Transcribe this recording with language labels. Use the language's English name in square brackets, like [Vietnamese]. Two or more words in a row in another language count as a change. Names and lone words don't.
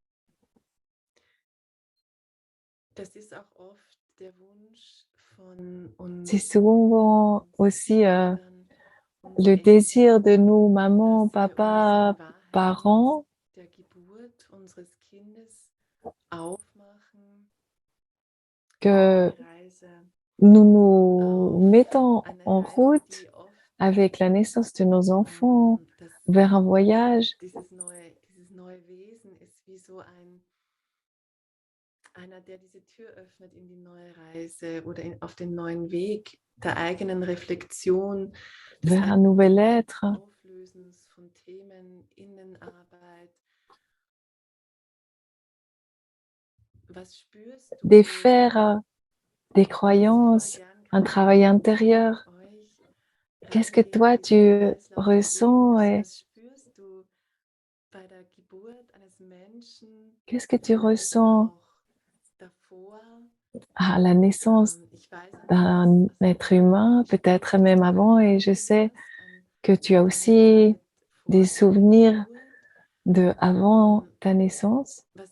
[French] C'est souvent aussi le désir de nous, maman, papa, parents, que nous nous mettons en route avec la naissance de nos enfants vers un voyage. [German] Einer, der diese Tür öffnet in die neue Reise oder auf den neuen Weg der eigenen Reflexion, [French] vers un nouvel être, [German] Auflösens von Themen, Innenarbeit. Was spürst du? [French] défaire des croyances, un travail intérieur. Qu'est-ce que toi tu ressens et qu'est-ce que tu ressens à la naissance d'un être humain, peut-être même avant, et je sais que tu as aussi des souvenirs de avant ta naissance.